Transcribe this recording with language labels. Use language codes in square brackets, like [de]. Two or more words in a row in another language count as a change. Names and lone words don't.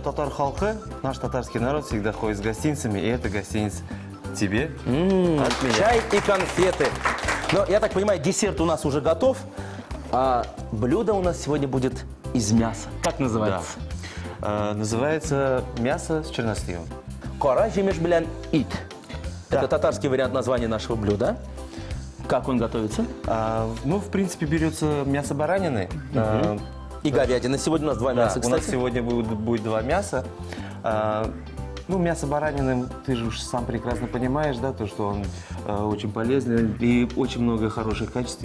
[tt] Татар халқы, [ru] наш татарский народ всегда ходит с гостинцами, и это гостиница тебе от меня. Чай и конфеты. Но, я так понимаю, десерт у нас уже готов, а блюдо у нас сегодня будет из мяса. Как называется? Называется мясо с черносливом. [tt] Кора жемеш белян ит. [ru] Это татарский вариант названия нашего блюда. Как он готовится? Ну, в принципе, берется мясо баранины. И говядина. Сегодня у нас два мяса, У нас кстати. сегодня будет два мяса. Ну, мясо баранины, ты же уж сам прекрасно понимаешь, да, то, что он очень полезный и очень много хороших качеств.